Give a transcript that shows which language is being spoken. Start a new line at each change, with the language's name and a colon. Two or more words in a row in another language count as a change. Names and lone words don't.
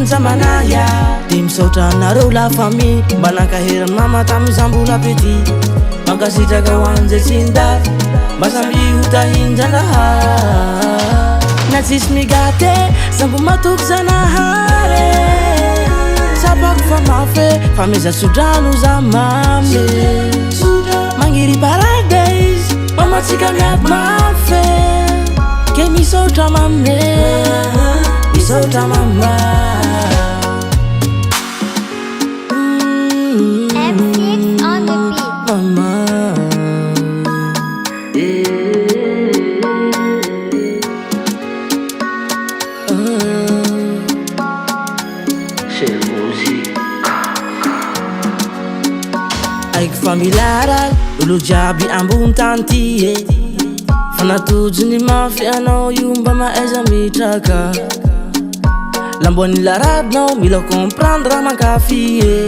Malagasy: zamanaya de misaotra anareo
French: la famille
Malagasy: mba nankaherany mama tamy zambola petit mankasitraka hoan'izay tsy nidady mba samby hotahindrandrahary na tsisy migate sambo matoky zanahary sapako fa mafy fa meza sodrano za mamy magniry paradise mamatsika miady mafy ke misaotra mamy misaotra mama
English: M6 on the beat.
Malagasy: mama aiko familara olo jiaby ambony tany ty fa natojony mafy anao io mba maaiza mitraka lamboan'ny laradinao mila comprendre raha mankafy